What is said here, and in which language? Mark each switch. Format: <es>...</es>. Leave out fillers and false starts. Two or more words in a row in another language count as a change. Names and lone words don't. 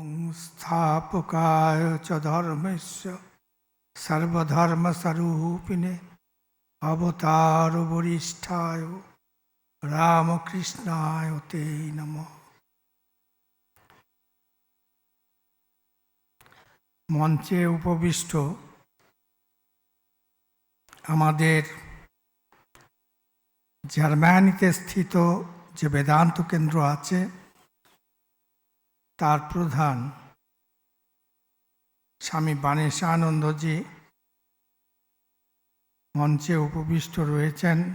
<sa>स्थापकाय च धर्मस्य सर्वधर्मस्वरूपिणे अवतार वरिष्ठाय रामकृष्णाय ते नमः।</sa> <bn>মঞ্চে উপবিষ্ট আমাদের জার্মানিতে স্থিত যে বেদান্ত কেন্দ্র আছে তার প্রধান স্বামী বাণেশানন্দজি মঞ্চে উপবিষ্ট রয়েছেন।</bn>